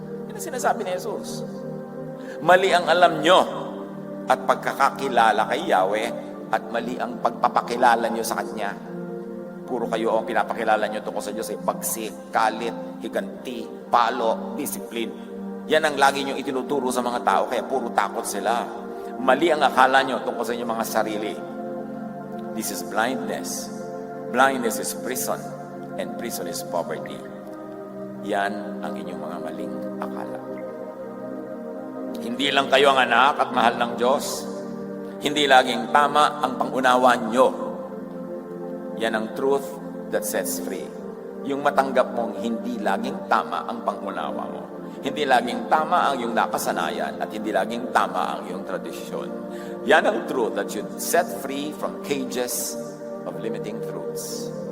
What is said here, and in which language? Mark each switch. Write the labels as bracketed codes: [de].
[tl] Yan ang sinasabi ni Jesus. Mali ang alam nyo at pagkakakilala kay Yahweh at mali ang pagpapakilala nyo sa Kanya. Puro kayo ang pinapakilala nyo tungkol sa Diyos ay pagsik, kalit, higanti, palo, discipline. Yan ang lagi nyo itinuturo sa mga tao, kaya puro takot sila. Mali ang akala nyo tungkol sa inyong mga sarili. [en] This is blindness. Blindness is prison, and prison is poverty. [tl] Yan ang inyong mga maling akala. Hindi lang kayo ang anak at mahal ng Diyos. Hindi laging tama ang pangunawa nyo. Yan ang [en] truth that sets free. [tl] Yung matanggap mong hindi laging tama ang pangunawa mo. Hindi laging tama ang iyong nakasanayan at hindi laging tama ang iyong tradisyon. Yan ang [en] truth that should set free from cages of limiting truths.